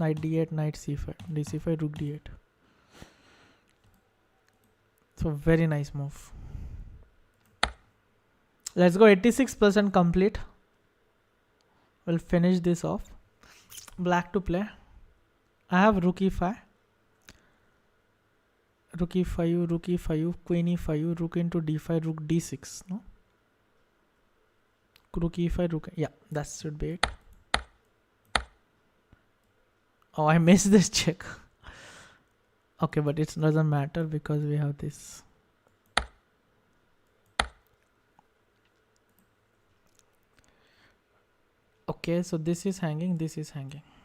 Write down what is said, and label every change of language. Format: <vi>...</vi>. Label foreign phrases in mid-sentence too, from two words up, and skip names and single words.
<en>Knight d8, knight c5, dc5, rook d8. So very nice move. Let's go. 86% complete. We'll finish this off. Black to play. I have rook e5. Rook e5, rook e5, queen e5, rook into d5, rook d6. No? Rook e5, rook. Yeah, that should be it. Oh, I missed this check. Okay, but it doesn't matter because we have this. Okay, so this is hanging, this is hanging.</en>